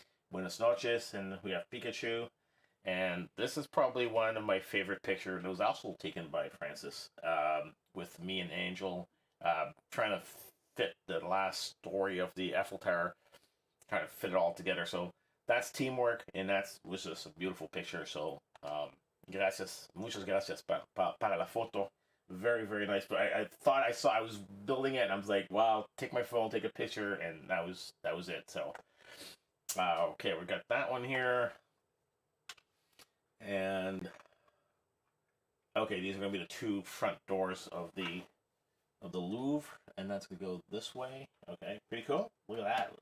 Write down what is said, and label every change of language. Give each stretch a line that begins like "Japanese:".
Spanish: Buenas noches,
English: and we have Pikachu. And this is probably one of my favorite pictures. It was also taken by Francis, with me and Angel, trying to fit the last story of the Eiffel Tower, kind of fit it all together. So that's teamwork, and was just a beautiful picture.
Spanish: So gracias, muchas gracias para la foto.
English: Very, very nice. But I thought I was building it, and I was like, wow, take my phone, take a picture, and that was it. So okay, we got that one here. And okay, these are going to be the 2 front doors of the Louvre, and that's going to go this way. Okay, pretty cool. Look at that.